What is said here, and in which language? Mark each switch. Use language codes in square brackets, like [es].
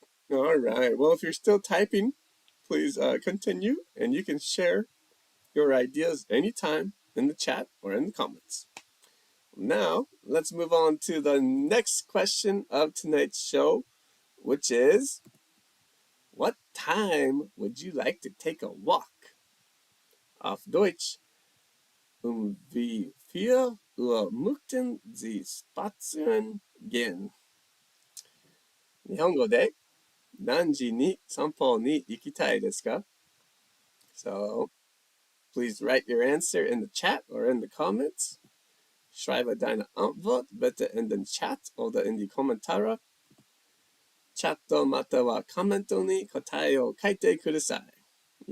[en] All right. Well, if you're still typing, please continue, and you can share your ideas anytime in the chat or in the comments. Now, let's move on to the next question of tonight's show, which is, what time would you like to take a walk? [de] Auf Deutsch, wie viel Uhr möchten Sie spazieren gehen? [ja] 日本語で何時に散歩に行きたいですか? [en] So, please write your answer in the chat or in the comments. [de] Schreibe deine Antwort bitte in den Chat oder in die Kommentare. [ja] チャットまたはコメントに答えを書いてください.